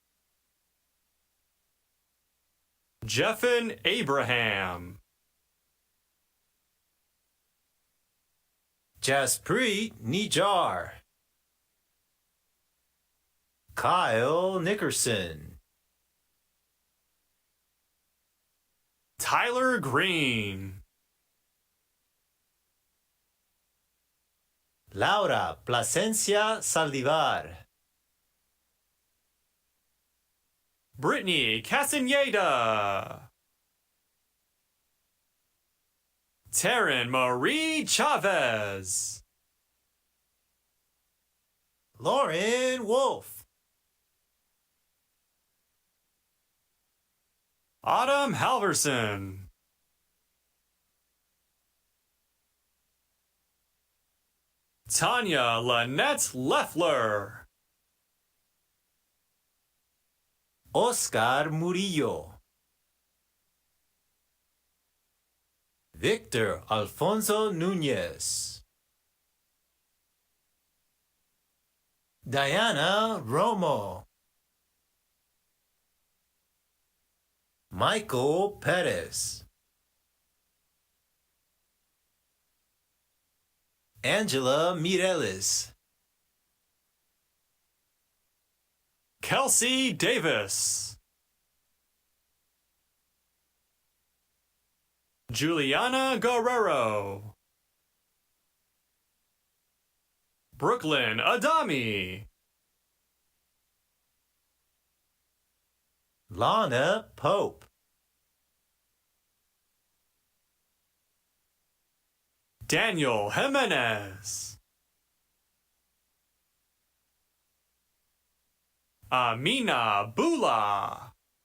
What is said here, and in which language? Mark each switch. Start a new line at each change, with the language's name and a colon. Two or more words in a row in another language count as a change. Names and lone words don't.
English: Jeffin Abraham. Jaspreet Nijar. Kyle Nickerson. Tyler Green. Laura Plasencia Saldivar. Brittany Castaneda. Taryn Marie Chavez. Lauren Wolf. Autumn Halverson. Tanya Lynette Leffler. Oscar Murillo. Victor Alfonso Nunez. Diana Romo. Michael Perez. Angela Mireles. Kelsey Davis. Juliana Guerrero. Brooklyn Adami. Lana Pope. Daniel Jimenez. Amina Bula.